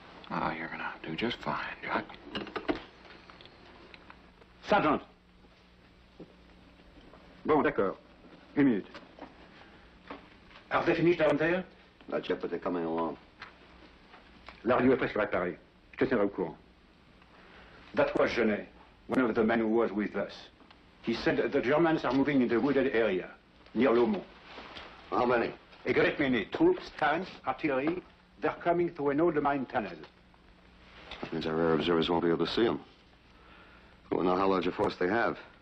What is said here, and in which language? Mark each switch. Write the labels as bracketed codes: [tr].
[en] Oh, you're gonna do just fine, Jack. Sergeant. [fr] Bon, d'accord. Une minute. [en] Are they finished down there? Not yet, but they're coming along. [fr] La radio est presque réparée. Je te tiendrai au courant. [en] That was Genet, one of the men who was with us. He said that the Germans are moving in the wooded area, near Lomont. How many? A great many. Troops, tanks, artillery. They're coming through an old mine tunnel. That means our air observers won't be able to see them. We won't know how large a force they have.